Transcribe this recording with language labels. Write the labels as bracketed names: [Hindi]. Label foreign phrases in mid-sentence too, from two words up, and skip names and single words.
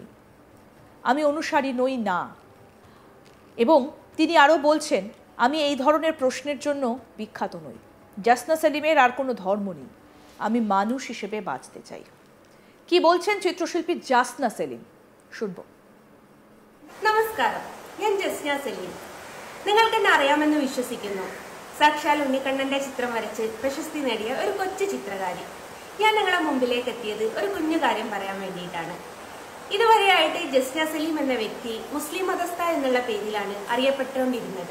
[Bangla] আমি অনুসারী নই না। এবং তিনি আরও বলছেন, আমি এই ধরনের প্রশ্নের জন্য বিখ্যাত নই। জাসনা সেলিমের আর কোনো ধর্ম নেই, আমি মানুষ হিসেবে বাঁচতে চাই। কি বলছেন চিত্রশিল্পী জাসনা সেলিম, শুনবো। [Malayalam] നമസ്കാരം, ഞാൻ ജസ്ന സലീം. നിങ്ങൾക്ക് എന്നെ അറിയാമെന്ന് വിശ്വസിക്കുന്നു. സാക്ഷാൽ ഉണ്ണിക്കണ്ണന്റെ ചിത്രം വരച്ച് പ്രശസ്തി നേടിയ ഒരു കൊച്ചു ചിത്രകാരി. ഞാൻ നിങ്ങളുടെ മുമ്പിലേക്ക് എത്തിയത് ഒരു കുഞ്ഞു കാര്യം പറയാൻ വേണ്ടിയിട്ടാണ്. ഇതുവരെയായിട്ട് ജസ്ന സലീം എന്ന വ്യക്തി മുസ്ലിം മതസ്ഥ എന്നുള്ള പേരിലാണ് അറിയപ്പെട്ടുകൊണ്ടിരുന്നത്.